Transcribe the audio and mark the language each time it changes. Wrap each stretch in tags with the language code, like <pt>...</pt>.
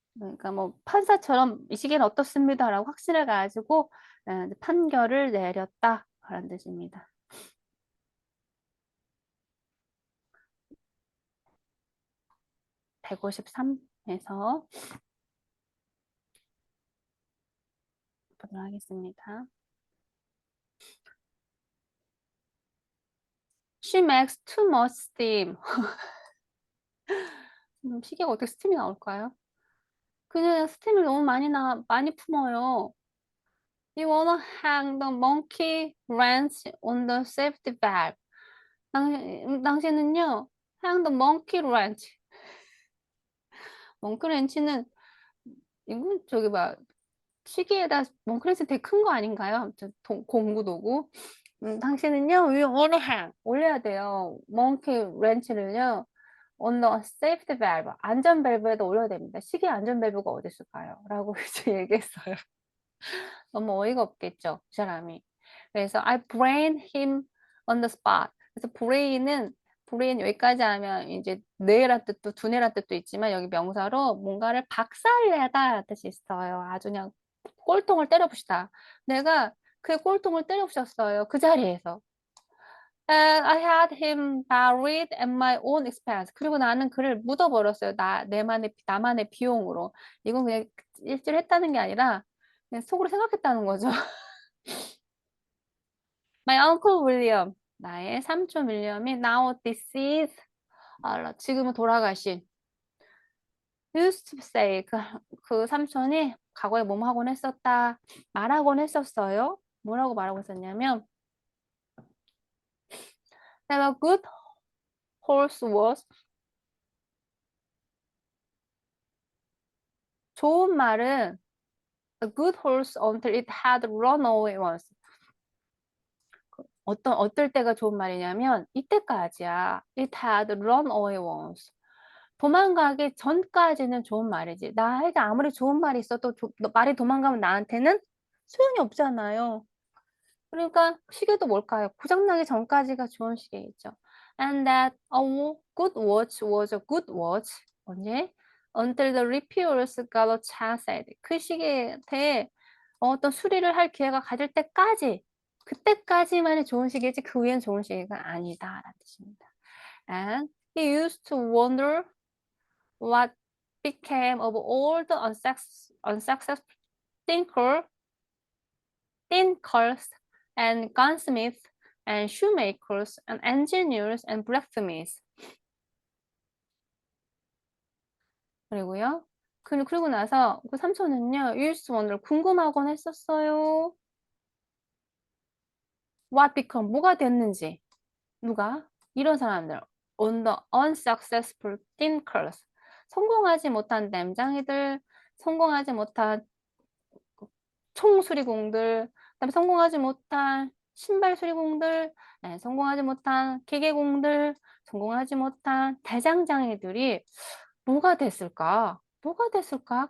<ko>그러니까 뭐 판사처럼 이 시기는 어떻습니다라고 확신을 가지고 판결을 내렸다라는 뜻입니다. (153에서) 보도록 하겠습니다.</ko> <en>She makes too much steam.</en> <ko>시계가 어떻게 스팀이 나올까요? 그녀는 스팀을 너무 많이 품어요.</ko> <en>You wanna hang the monkey wrench on the safety valve.</en> <ko>당신은요,</ko> <en>hang the monkey wrench.</en> <ko>몽크 렌치는 이건 저기 시계에다 몽크 렌치 되게 큰 거 아닌가요? 아무튼 공구 도구. 당신은요, 위 원을 올려야 돼요. 몽키 렌치를요,</ko> <en>on the safety valve,</en> <ko>안전 밸브에다 올려야 됩니다. 시계 안전 밸브가 어디 있을까요? 라고 이제 얘기했어요. 너무 어이가 없겠죠, 이 사람이. 그래서</ko> <en>I brain him on the spot.</en> <ko>그래서 브레인 여기까지 하면 이제 뇌란 뜻도 두뇌란 뜻도 있지만 여기 명사로 뭔가를 박살내다 뜻이 있어요. 아주 그냥 꼴통을 때려부시다. 내가 그 꼴통을 때려부셨어요. 그 자리에서.</ko> <en>And I had him buried at my own expense.</en> <ko>그리고 나는 그를 묻어버렸어요. 나만의 비용으로. 이건 그냥 일주일 했다는 게 아니라 그냥 속으로 생각했다는 거죠.</ko> <en>My uncle William.</en> <ko>나의 삼촌 윌리엄이</ko> <en>now deceased.</en> <ko>지금은 돌아가신</ko> <en>used to say</en> <ko>그 삼촌이 과거에 뭐뭐 하곤 했었다 말하곤 했었어요. 뭐라고 말하고 있었냐면</ko> <en>that a good horse was</en> <ko>좋은 말은</ko> <en>a good horse until it had run away once.</en> <ko>어떨 때가 좋은 말이냐면 이때까지야.</ko> <en>It had run away once.</en> <ko>도망가기 전까지는 좋은 말이지. 나에게 아무리 좋은 말이 있어도 말이 도망가면 나한테는 소용이 없잖아요. 그러니까 시계도 뭘까요? 고장나기 전까지가 좋은 시계겠죠.</ko> <en>And that a good watch was a good watch.</en> <ko>언제?</ko> <en>Until the repairers got a chance at it.</en> <ko>그 시계에 대해 어떤 수리를 할 기회가 가질 때까지 그때까지만이 좋은 시계지 그 후엔 좋은 시계가 아니다라는 뜻입니다.</ko> <en>And he used to wonder what became of all the unsuccessful thinkers and gunsmiths and shoemakers and engineers and blacksmiths.</en> <ko>그리고요. 그리고 나서 그 삼촌은요.</ko> <en>used to wonder</en> <ko>궁금하곤 했었어요.</ko> <en>What become</en> <ko>뭐가 됐는지. 누가? 이런 사람들.</ko> <en>On the unsuccessful thinkers.</en> <ko>성공하지 못한 댐장이들, 성공하지 못한 총수리공들, 그다음에 성공하지 못한 신발 수리공들, 성공하지 못한 기계공들, 성공하지 못한 대장장이들이 뭐가 됐을까? 뭐가 됐을까?</ko>